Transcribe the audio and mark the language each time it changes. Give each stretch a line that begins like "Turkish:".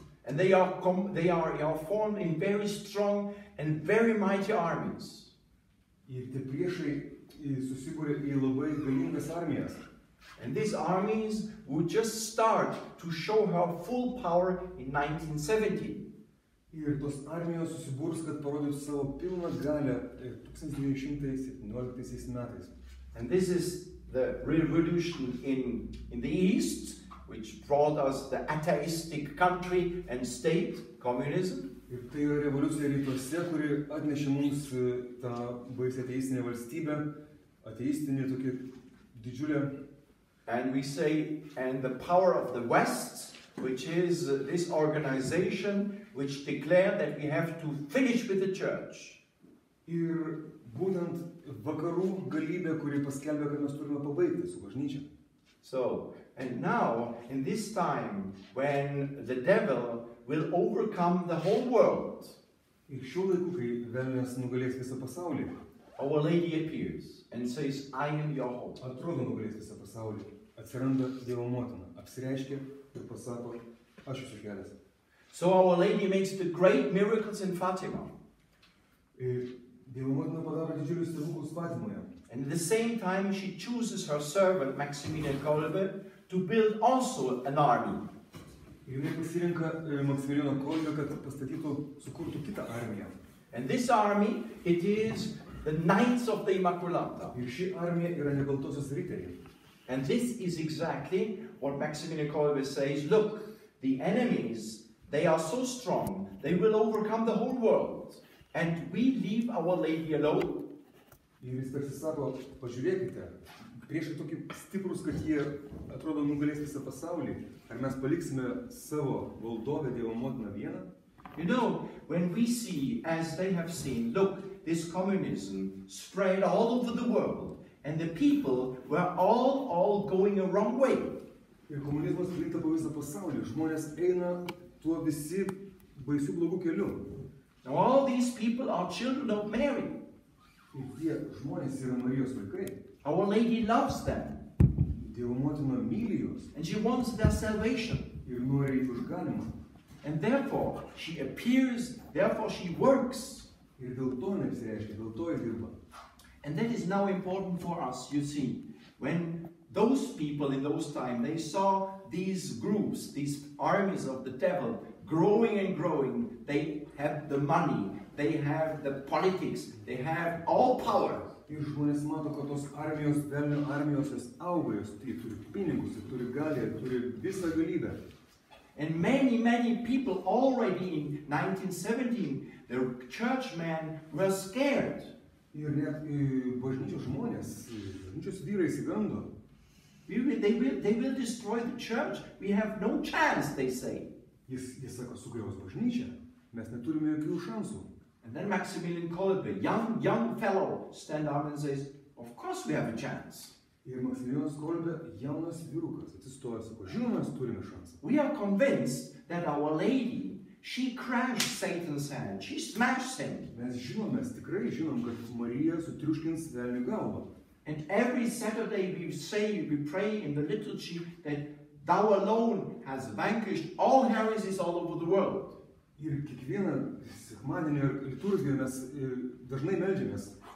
English: And they are formed in very strong and very mighty armies.
Lithuanian: Ir tie priešai susibūrė į labai galingas armijas.
English: And these armies would just start to show her full power in 1970.
Lithuanian: Ir tos armijos susibūrs, kad parodytų savo pilną galę 1917 metais.
English: And this is the revolution in the East, which brought us the atheistic country and state, communism.
Lithuanian: Ir tai yra revoliucija rytuose, kuri atnešė mums tą baisią ateistinę valstybę, ateistinį tokį didžiulę.
English: And we say, and the power of the West, which is this organization which declared that we have to finish with the church.
Lithuanian: Ir būtent vakarų galybė, kuri paskelbė, kad mes turime pabaigti su bažnyčia.
English: So, and now, in this time, when the devil will overcome the whole world,
Lithuanian: Ir šiuo laiku, kai velnias nugalės visą pasaulį,
English: Our Lady appears and says, I am your hope.
Lithuanian: atrodo nugalės visą pasaulį, atsiranda Dievo motina, apsireiškia ir pasako, aš esu kelias.
English: So Our Lady makes the great miracles in Fatima.
Lithuanian: Ir Dievo motina padaro didžiulius stebuklus Fatimoje.
English: And at the same time, she chooses her servant, Maximilian Kolbe, to build also an army.
Lithuanian: Ir jinai pasirinka Maksimiliano Kolbę, kad pastatytų, sukurtų kitą armiją.
English: And this army, it is the Knights of the Immaculata.
Lithuanian: Ir ši armija yra Nekaltosios Riterijos.
English: And this is exactly what Maximilian Kolbe says. Look, the enemies, they are so strong, they will overcome the whole world. And we leave Our Lady alone.
Lithuanian: Ir jis tarsi sako, pažiūrėkite, priešai tokie stiprus, kad jie atrodo nugalės visą pasaulį. Ar mes paliksime savo valdovę Dievo motiną vieną?
English: You know, when we see, as they have seen, look, this communism spread all over the world, and the people were all going a wrong way.
Lithuanian: Ir komunizmas plinta po visą pasaulį. Žmonės eina tuo visi baisių blogų kelių.
English: Now all these people are children of Mary.
Lithuanian: Ir tie žmonės yra Marijos vaikai.
English: Our Lady loves them.
Lithuanian: Dievo motina myli juos
English: And she wants their salvation.
Lithuanian: ir nori jų išganimą.
English: And therefore, she appears, therefore she works.
Lithuanian: Ir dėl to jinai apsireiškia, dėl to ji dirba.
English: And that is now important for us, you see. When those people in those times, they saw these groups, these armies of the devil, growing and growing, they have the money, they have the politics, they have all power.
Lithuanian: Ir žmonės mato, kad tos armijos, velnio armijos, jos auga, jos turi pinigus, jos turi galią, turi visą galybę.
English: And many people already in 1917, the churchmen were scared.
Lithuanian: Ir net bažnyčios žmonės, bažnyčios vyrai įsigando.
English: They will destroy the church. We have no chance, they say.
Lithuanian: Jis sako, sugriaus bažnyčią, mes neturime jokių šansų.
English: And then Maximilian Kolbe, young fellow, stand up and says, of course we have a chance.
Lithuanian: Ir Maksimilianas Kolbė, jaunas vyrukas, atsistoja, sako, žinoma, mes turime šansą.
English: We are convinced that Our Lady, she crushed Satan's hand, she smashed him.
Lithuanian: Mes tikrai žinom, kad Marija sutriuškins velnių galvą.
English: And every Saturday we pray in the liturgy that Thou alone has vanquished all heresies all over the world.
Lithuanian: Ir kiekvieną sekmadienį liturgiją mes dažnai meldžiamės.